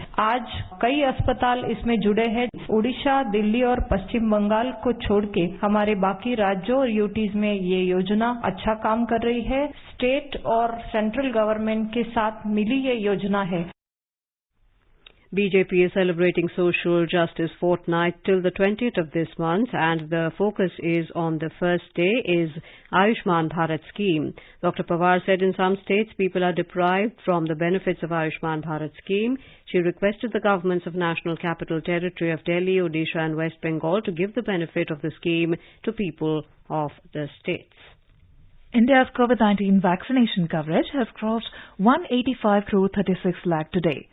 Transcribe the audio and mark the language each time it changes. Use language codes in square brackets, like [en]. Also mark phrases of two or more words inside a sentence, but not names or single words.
[hi] आज कई अस्पताल इसमें जुड़े हैं। उड़ीसा, दिल्ली और पश्चिम बंगाल को छोड़ के हमारे बाकी राज्यों और यूटीज में ये योजना अच्छा काम कर रही है। स्टेट और [en] central government [hi] के साथ मिली ये योजना है। [en] BJP is celebrating Social Justice Fortnight till the 20th of this month, and the focus is on the first day is Ayushman Bharat scheme. Dr. Pawar said in some states people are deprived from the benefits of Ayushman Bharat scheme. She requested the governments of National Capital Territory of Delhi, Odisha and West Bengal to give the benefit of the scheme to people of the states. India's COVID-19 vaccination coverage has crossed 185 crore 36 lakh today.